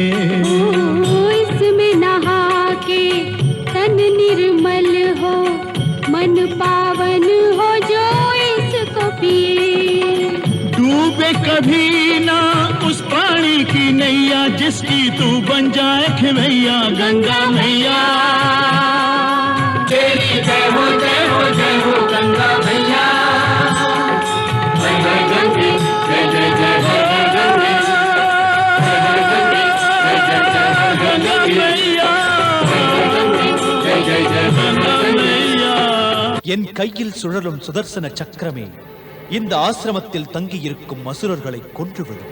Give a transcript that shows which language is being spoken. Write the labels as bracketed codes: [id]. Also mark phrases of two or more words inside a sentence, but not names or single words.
[hi] इसमें नहा के तन निर्मल हो, मन पावन हो जो इसको पिए। डूबे कभी ना उस पानी की नैया जिसकी तू बन जाए खिवैया गंगा मैया। तेरी जय हो जय हो जय हो गंगा मैया। [ta] என் கையில் சுழலும் சுதர்சன சக்கரமே இந்த ஆசிரமத்தில் தங்கியிருக்கும் அசுரர்களை கொன்றுவிடும்.